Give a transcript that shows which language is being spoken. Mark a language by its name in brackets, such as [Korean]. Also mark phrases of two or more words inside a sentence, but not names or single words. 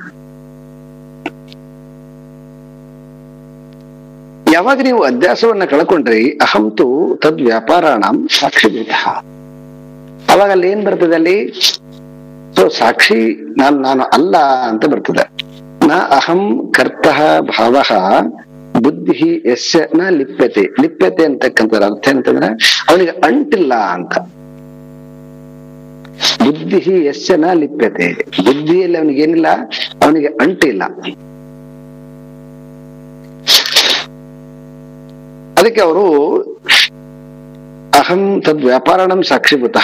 [Kannada] ಯಾವಾಗ ನೀವು ಅಧ್ಯಾಸವನ್ನ ಕಳ್ಕೊಂಡ್ರಿ, [Sanskrit] ಅಹಂತು ತದ್ ವ್ಯಾಪಾರಾಣಂ ಸಾಕ್ಷಿಭೂತ. [Kannada] ಅವಾಗ ಅಲ್ಲಿ ಏನ್ ಬರ್ತದೆ, ಅಲ್ಲಿ ಸಾಕ್ಷಿ ನಾನು ಅಲ್ಲ ಅಂತ ಬರ್ತದೆ. [Sanskrit] ನ ಅಹಂ ಕರ್ತಃ ಭಾವಃ ಬುದ್ಧಿ ಯಸ್ಯ ನ ಲಿಪ್ಯತೆ. [Kannada] ಲಿಪ್ಯತೆ ಅಂತಕ್ಕಂಥ ಅರ್ಥ ಏನಂತಂದ್ರೆ ಅವನಿಗೆ ಅಂಟಿಲ್ಲ ಅಂತ. [Sanskrit] ಬುದ್ಧಿ ಯಸ್ಯ ನ ಲಿಪ್ಯತೆ, [Kannada] ಬುದ್ಧಿಯಲ್ಲಿ ಅವನಿಗೇನಿಲ್ಲ, ಅವನಿಗೆ ಅಂಟಿಲ್ಲ. ಅದಕ್ಕೆ ಅವರು [Sanskrit] ಅಹಂ ತದ್ ವ್ಯಾಪಾರಣಂ ಸಾಕ್ಷಿಭೂತಃ.